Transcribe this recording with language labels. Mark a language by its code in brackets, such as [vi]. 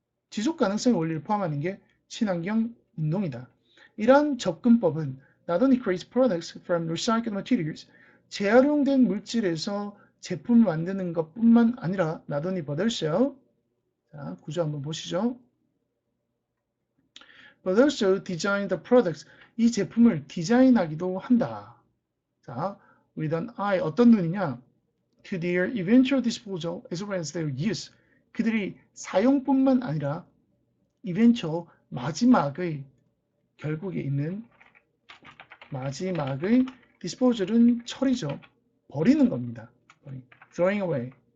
[ko] 지속 가능성의 원리를 포함하는 게 친환경 운동이다. 이러한 접근법은 [en] not only creates products from recycled materials, [ko] 재활용된 물질에서 제품을 만드는 것뿐만 아니라 not only but also, 자, 구조 한번 보시죠. [en] But also design the products, [ko] 이 제품을 디자인하기도 한다. 자, [en] with an eye, [ko] 어떤 눈이냐? [en] To their eventual disposal as well as their use. [ko] 그들이 사용뿐만 아니라 eventual, 마지막의, 결국에 있는 마지막의 disposal은 처리죠. 버리는 겁니다. throwing away.